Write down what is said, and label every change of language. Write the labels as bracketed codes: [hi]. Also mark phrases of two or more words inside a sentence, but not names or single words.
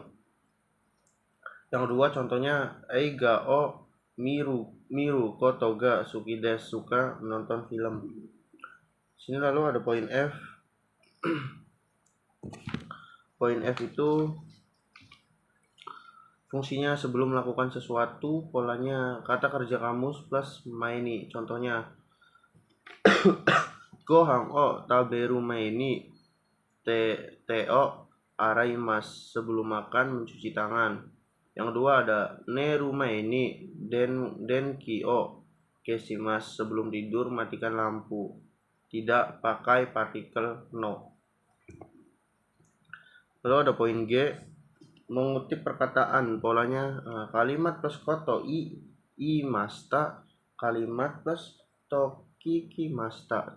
[id] Yang kedua contohnya [ja] 映画を見ることが好きです, [id] suka menonton film. Sini lalu ada poin F. Poin F itu fungsinya sebelum melakukan sesuatu, polanya kata kerja kamus plus maini. Contohnya [ja] ご飯を食べる前にを洗います, [id] sebelum makan mencuci tangan. Yang kedua ada [ja] 寝る前に電気を消します, [id] sebelum tidur matikan lampu. Tidak pakai partikel no. Lalu ada poin G, mengutip perkataan, polanya kalimat plus [ja] こと言いました, [id] kalimat plus [ja] と聞きました.